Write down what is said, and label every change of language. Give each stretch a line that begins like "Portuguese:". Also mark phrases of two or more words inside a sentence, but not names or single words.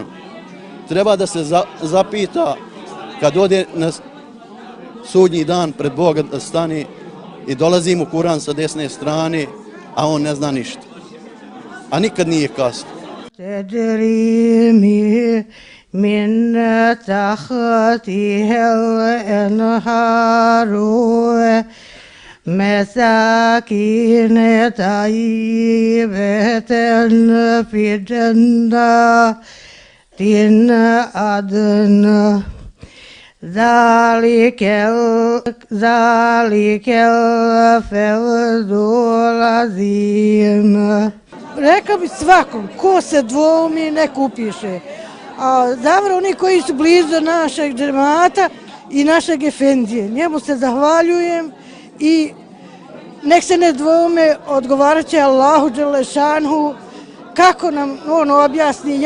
Bosnian: Treba da se zapita kad ode na sudnji dan pred Boga da stane i dolazi mu Kur'an sa desne strane, a on ne zna ništa. A nikad nije kasno.
Arabic: من تحتها الأنهار مساكن طيبة في جنات عدن ذلك الفوز العظيم.
Bosnian: Rekao bi svakom, ko se dvoumi, nek upiše. A zavrlo oni koji su blizu našeg džemata i našeg efendije. Njemu se zahvaljujem i nek se ne dvoume, odgovarat će Allahu dželešanhu kako nam on objasni.